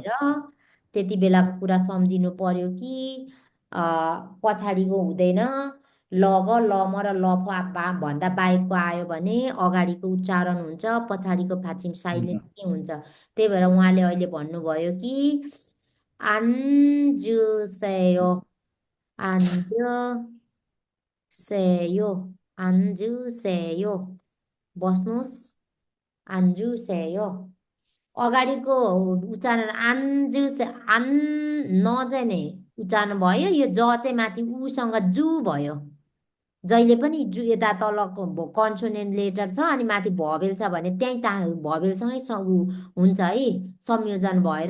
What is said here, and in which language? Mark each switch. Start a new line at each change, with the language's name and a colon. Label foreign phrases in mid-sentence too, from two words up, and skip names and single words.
Nepali: भएर त्यति बेलाको कुरा सम्झिनु पर्यो कि पछाडिको हुँदैन ल ग ल म र ल फ भन्दा बाहेकको आयो भने अगाडिको उच्चारण हुन्छ पछाडिको फाचिम साइलेन्स नै हुन्छ त्यही भएर उहाँले अहिले भन्नुभयो कि
Korean: 안주세요 안주세요 안주세요
Nepali: बस्नुहोस् 안주세요 अगाडिको उच्चारण आन्जुसे आन नजाने उच्चारण भयो यो ज चाहिँ माथि उसँग जु भयो जहिले पनि जु यता तलको
English: consonant letter
Nepali: छ अनि माथि भवेल छ भने त्यहीँ भवेलसँगै हुन्छ है संयोजन भएर